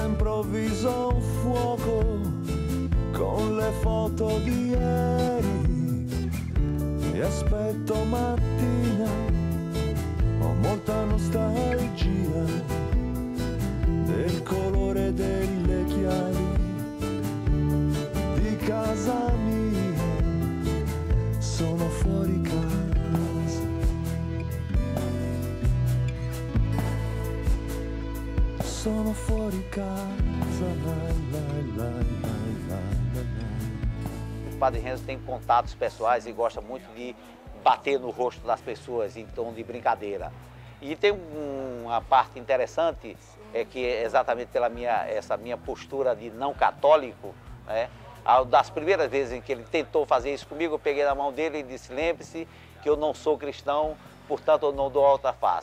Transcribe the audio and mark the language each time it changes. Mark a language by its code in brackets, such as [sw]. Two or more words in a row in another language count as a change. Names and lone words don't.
[it] improvviso un fuoco con le foto di ieri e aspetto mattina, ho molta nostalgia del colore delle chiavi di casa mia, sono fuori casa. Sono fuori casa, [pt] O Padre Renzo tem contatos pessoais e gosta muito de bater no rosto das pessoas em tom de brincadeira. E tem uma parte interessante, é que exatamente pela essa minha postura de não católico, né? Das primeiras vezes em que ele tentou fazer isso comigo, eu peguei na mão dele e disse, lembre-se que eu não sou cristão, portanto eu não dou alta face.